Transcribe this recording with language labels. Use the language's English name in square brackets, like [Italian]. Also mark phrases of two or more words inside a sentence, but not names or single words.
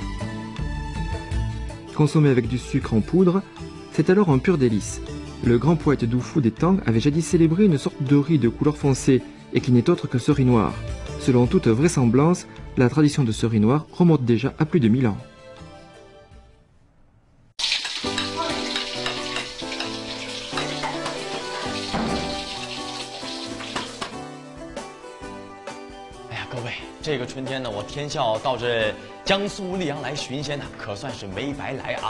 [French] Consommé avec du sucre en poudre, c'est alors un pur délice. Le grand poète Du Fu des Tang avait jadis célébré une sorte de riz de couleur foncée et qui n'est autre que ce riz noir. Selon toute vraisemblance, la tradition de ce riz noir remonte déjà à plus de 1000 ans. [Chinese] 这个春天呢，我天笑到这江苏溧阳来寻仙呢，可算是没白来啊！